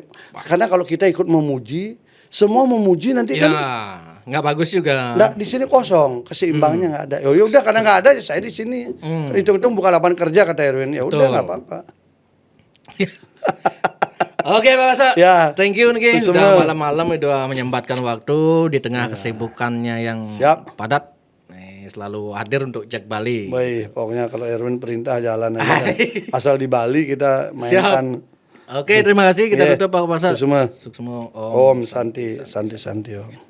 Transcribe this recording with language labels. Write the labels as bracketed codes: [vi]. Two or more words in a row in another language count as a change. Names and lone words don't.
[id] Karena kalau kita ikut memuji, semua memuji nanti Ya, kan nggak bagus juga. nggak, di sini kosong, keseimbangnya nggak ada. Ya udah karena nggak ada, saya di sini. Hitung-hitung bukan lapangan kerja kata Erwin. Ya udah Betul. nggak apa-apa. Oke Pak Pasak. Ya. [en] Thank you nih. [id] Semua. Sudah malam-malam udah menyempatkan waktu di tengah kesibukannya yang Siap. padat. Selalu hadir untuk Jak Bali. Baik, pokoknya kalau Erwin perintah jalan aja. Asal di Bali kita mainkan. Oke, terima kasih. Kita Yeah. tutup Pak Pasak. Semua. Suksma. [sa] Om Santi, Santi, Santi. Om.